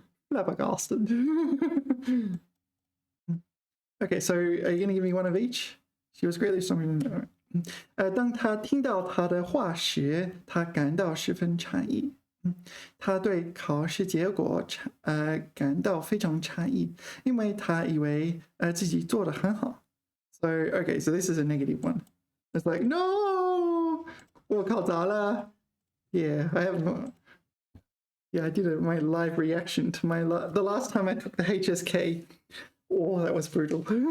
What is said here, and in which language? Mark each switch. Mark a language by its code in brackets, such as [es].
[en] Flabbergasted. Okay, so are you going to give me one of each? She was greatly astonished. [zh] 当他听到他的话时，他感到十分诧异。他对考试结果感到非常诧异，因为他以为自己做得很好。 [en] So okay, so this is a negative one. It's like no, [zh] 我考砸了。 [en] Yeah, I have. Yeah, I did my live reaction to the last time I took the HSK. Oh, that was brutal.